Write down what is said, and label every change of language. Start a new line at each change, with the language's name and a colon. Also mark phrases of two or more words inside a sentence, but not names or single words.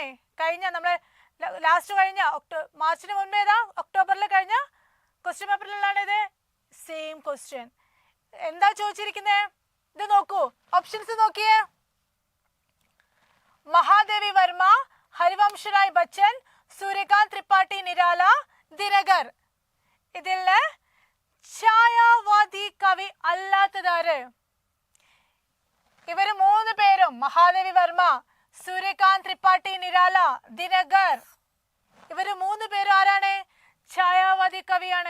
Malayalam: കഴിഞ്ഞ നമ്മളെ ലാസ്റ്റ് കഴിഞ്ഞ മാർച്ചിന് മുൻപ് ഏതാ ഒക്ടോബറിൽ കഴിഞ്ഞ ക്വസ്റ്റ്യൻ പേപ്പറിലുള്ളതാണ് ഇത്. സെയിം ക്വസ്റ്റ്യൻ. എന്താ ചോദിച്ചിരിക്കുന്നത്? ഇത് നോക്കൂ, ഓപ്ഷൻസ് നോക്കിയേ. महादेवी वर्मा, हरिवंश राय बच्चन, सूर्यकांत त्रिपाठी निराला, ദിനകർ. ഇതിൽ ഛായാവാദി കവി അല്ലാത്തതാര്? ഇവര് 3 പേരും മഹാദേവി വർമ്മ, സൂര്യകാന്ത് ത്രിപാഠി നിരാല, ദിനകർ. ഇവര് 3 പേരും ആരാണ്? ഛായാവാദി കവിയാണ്.